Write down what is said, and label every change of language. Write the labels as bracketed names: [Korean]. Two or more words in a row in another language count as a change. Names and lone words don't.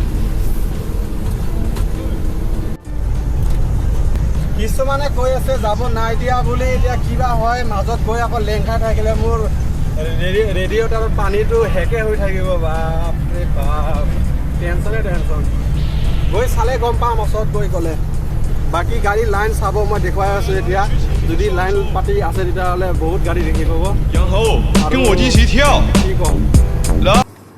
[Assamese] কিছুমানে কৈ আছে যাব নাই দিয়া বুলি, এতিয়া কিবা হয় মাজত গৈ আকৌ লেং খাই থাকিলে মোৰ ৰেডিঅ'টাৰত পানীটো হেকে হৈ থাকিব। বাপৰে বাপ, টেনশ্যন। গৈ চালে গম পাম ওচৰত গৈ গ'লে। বাকী গাড়ী লাইন চাব মই দেখুৱাই আছোঁ এতিয়া। যদি লাইন পাতি আছে তেতিয়াহ'লে বহুত গাড়ী দেখি পাব। [Chinese] 杨头，跟我一起跳。 [Assamese] কি ক'ম। [Chinese] 来。